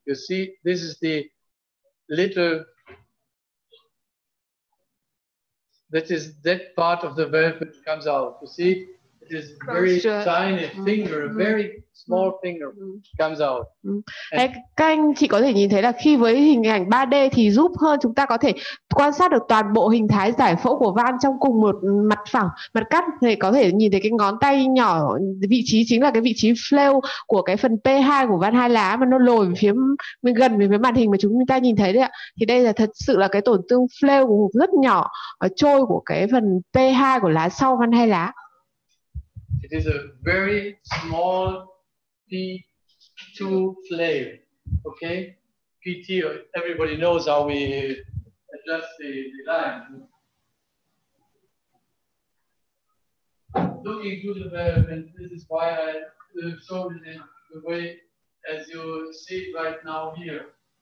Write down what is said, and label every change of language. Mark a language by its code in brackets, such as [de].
[en] You see, this is the little. That is that part of the valve which comes out. You see, it is very tiny finger, a very small finger comes out. [vi] Các anh chị có thể nhìn thấy là khi với hình ảnh 3D thì giúp hơn chúng ta có thể quan sát được toàn bộ hình thái giải phẫu của van trong cùng một mặt phẳng, mặt cắt, thì có thể nhìn thấy cái ngón tay nhỏ, vị trí chính là cái vị trí flail của cái phần P2 của van hai lá mà nó lồi về phía gần về phía màn hình mà chúng ta nhìn thấy đấy ạ. Thì đây là thật sự là cái tổn thương flail của rất nhỏ ở trôi của cái phần P2 của lá sau van hai lá. [en] It is a very small P2 flail. Okay, PT, everybody knows how we adjust the line. Looking to the valve, and this is why I showed it in the way as you see it right now here.